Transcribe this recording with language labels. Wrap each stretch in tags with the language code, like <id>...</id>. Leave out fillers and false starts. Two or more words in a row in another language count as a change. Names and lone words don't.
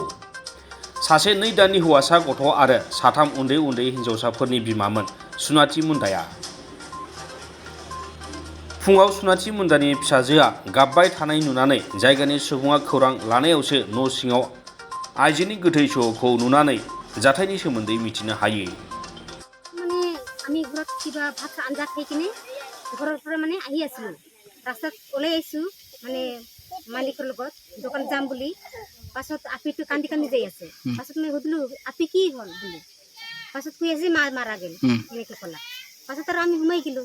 <brx>सासे 2 दाननि हौवासा गथ' आरो 3 उन्दै उन्दै हिन्जावसाफोरनि बिमामोन सुनाथि मुन्डाया। फुङाव सुनाथि मुन्डानि फिसाजोआ गाबबाय थानाय नुनानै जायगानि सुबुङा खौरां लानायावसो न' सिङाव आइजोनि गोथै सह'खौ नुनानै जाथायनि सोमोन्दै मिथिनो हायो।</brx> <as>মানে আমি ঘৰত কিবা ভাত আঞ্জা খাই কিনে ঘৰৰ পৰা মানে আহি আছিলোঁ। ৰাস্তাত ওলাই আহিছোঁ মানে মালিকৰ লগত দোকান যাম বুলি। পাছত আপিটো কান্দি কান্দি যাই আছে। পাছত মই সুধিলোঁ আপি কি হ'ল বুলি। পাছত কৈ আছে</as> <bn>মাৰা গেল</bn> <as>এনেকৈ ক'লা। পাছত আৰু আমি সোমাই গ'লোঁ।</as>